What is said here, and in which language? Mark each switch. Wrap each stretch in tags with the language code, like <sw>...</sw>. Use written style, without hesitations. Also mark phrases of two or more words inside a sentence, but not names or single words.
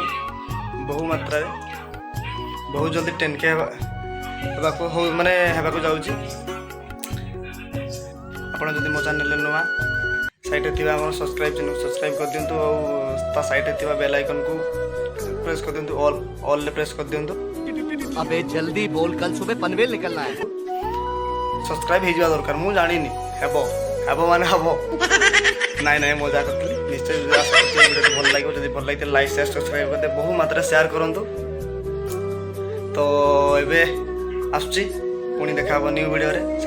<or>ବହୁ ମାତ୍ରାରେ ବହୁତ ଜଲ୍ଦି 10K ହେବାକୁ ଯାଉଛି। ଆପଣ ଯଦି ମୋ ଚ୍ୟାନେଲରେ ନୂଆ, ସାଇଡ଼୍ରେ ଥିବା ଆମର ସବସ୍କ୍ରାଇବ୍ କରିଦିଅନ୍ତୁ। ଆଉ ତା ସାଇଡ଼୍ରେ ଥିବା ବେଲ୍ ଆଇକନ୍କୁ ପ୍ରେସ୍ କରିଦିଅନ୍ତୁ, ଅଲ୍ରେ ପ୍ରେସ୍ କରିଦିଅନ୍ତୁ।</or> <hi>अबे जल्दी बोल, कल सुबह पनवेल निकलना है।</hi> <or>ସବସ୍କ୍ରାଇବ୍ ହେଇଯିବା ଦରକାର। ମୁଁ ଜାଣିନି ହେବ ମାନେ ହେବ। ନାଇଁ ମଜା କରିଥିଲି। ନିଶ୍ଚୟ ଭିଡ଼ିଓଟି ଭଲ ଲାଗିବ। ଯଦି ଭଲ ଲାଗିଥିଲେ ଲାଇକ୍, ସେୟାର, ସବସ୍କ୍ରାଇବ୍ କରିଦେବେ। ବହୁ ମାତ୍ରାରେ ସେୟାର କରନ୍ତୁ। ତ ଏବେ ଆସୁଛି, ପୁଣି ଦେଖା ହେବ ନ୍ୟୁ ଭିଡ଼ିଓରେ।</or>